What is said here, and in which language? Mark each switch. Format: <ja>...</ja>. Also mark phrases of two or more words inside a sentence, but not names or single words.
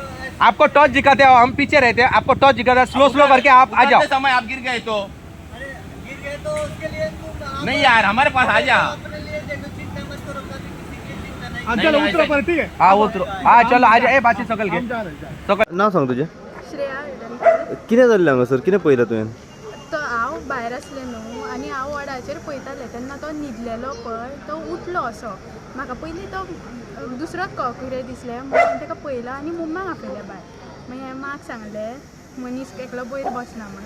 <hi>आपको टॉर्च दिखाते हैं, हम पीछे रहते हैं। आपको टॉर्च दिखाते हैं, स्लो करके आप आ जाओ। उतरते समय आप गिर गए तो अरे गिर गए तो उसके लिए तुम नहीं यार, हमारे पास आ जा। अपने लिए देखो, चिंता मत करो, कभी किसी की चिंता नहीं। हाँ, नहीं, चलो नहीं, उतरो ऐसे- पर, ठीक है। हा उतरो, हा चलो आ जा।</hi> <kok>ए बाची सकल घे,</kok> <hi>हम जा रहे हैं, जा रहे हैं।</hi> <kok>सकल नाव सांग तुझे श्रेया हळदणकर. कितें जाल्लें हांगासर कितें पळयलां तुवें तो हांव भायर आसलें न्हू आनी हांव वडाचेर पळयतालें तेन्ना तो न्हिदलेलो पळय तो उठलो असो. म्हाका पयलीं तो दुसरोच कितें दिसलें म्हणून ताका पळयलो आनी मम्माक आपयलें भायर. मागीर हांवें माक सांगलें मनीस एकलो वयर बसना म्हणून.</kok>